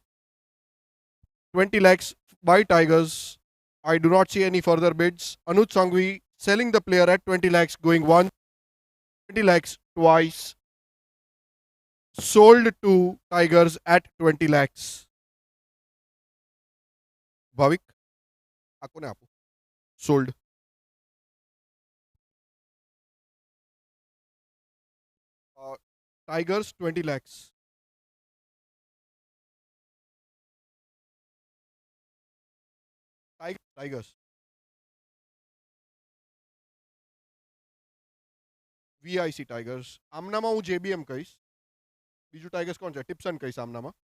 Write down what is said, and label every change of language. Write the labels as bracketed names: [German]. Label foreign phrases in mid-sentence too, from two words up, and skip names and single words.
[English] 20 lakhs by Tigers. I do not see any further bids. Anuj Sangvi selling the player at 20 lakhs, going once, 20 lakhs twice. Sold to Tigers at 20 lakhs. Bhavik, ako na apo. Sold. Tigers 20 lakhs. Tigers. VIC Tigers. [Gujarati] આમનામાં હું JBM કહીશ. બીજું ટાઈગર્સ કોણ છે? ટિપ્સન કહીશ આમનામાં.